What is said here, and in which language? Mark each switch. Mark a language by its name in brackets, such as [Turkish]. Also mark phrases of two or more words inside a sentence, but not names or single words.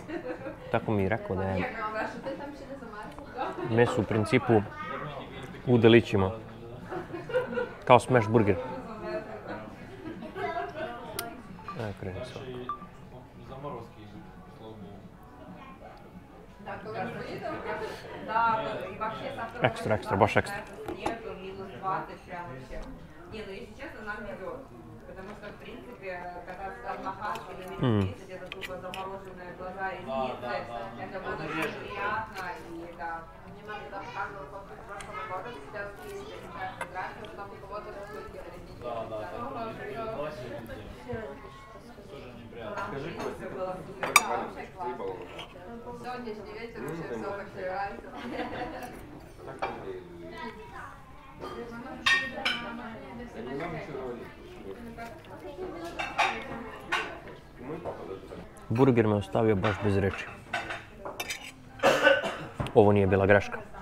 [Serbian] Tako mi je rekao da je meso u principu u delićima. Kao smash burger. Evo kreni se. Ekstra, ekstra, baš ekstra. [Russian] Не, ну если честно, нам везет. Потому что, в принципе, когда однохатки на минус 30, это тупо замороженные глаза и ресницы, это было очень приятно. И да. Мне мама рассказывала после прошлого года, сейчас есть такая фотография, что там у кого-то растут реснички. Тоже неприятно. Скажи, Костя, было супер. Сегодняшний вечер вообще все открывается. [Serbian] Burger me ostavio baš bez reči. Ovo nije bila greška.